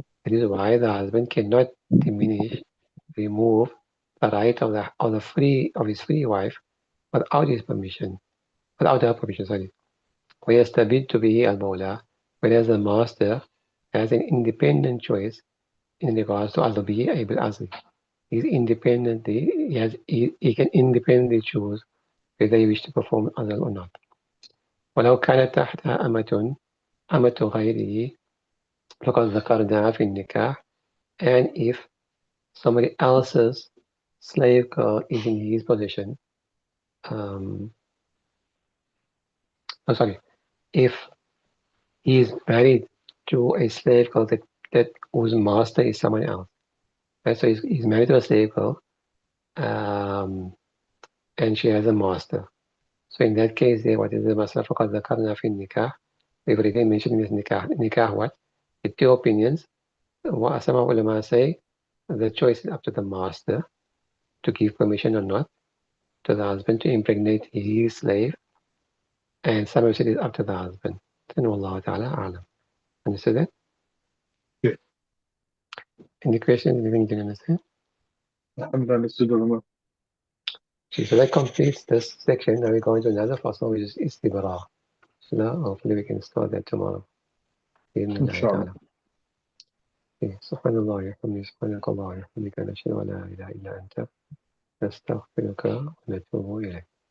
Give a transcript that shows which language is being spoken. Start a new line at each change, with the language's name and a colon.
English: It is why the husband cannot diminish, remove the right of his free wife without his permission, without her permission. Sorry.
Arabic: ويستبد به المولى,
English: whereas the master has an independent choice in regards to al-bi'i bil-azli. He can independently choose whether he wishes to perform azal or not.
Arabic: ولو كانت تحتها أمة غيره فقد ذكرناها في النكاح.
English: And if somebody else's slave girl is in his position, oh sorry, if he is married to a slave girl that whose master is someone else, right? So he's married to a slave girl, and she has a master. So in that case, there, what is the masala?
Arabic: فقد ذكرنا في النكاح.
English: We've already mentioned in this nikah. Nikah what? The two opinions. Some ulama say the choice is up to the master to give permission or not to the husband to impregnate his slave, and some of it is up to the husband. Then Allah Ta'ala Alam. Understood that? Yeah. Any questions? Anything you didn't understand? I'm understood, Ulama. Okay, so that completes this section. Now we're going to another fasal, which is istibara. So now hopefully we can start that tomorrow.
Arabic: بإذن Inshallah. تعالى. سبحان الله وبحمده سبحانك اللهم وبحمدك نشهد أن لا إله إلا أنت نستغفرك ونتوب إليك.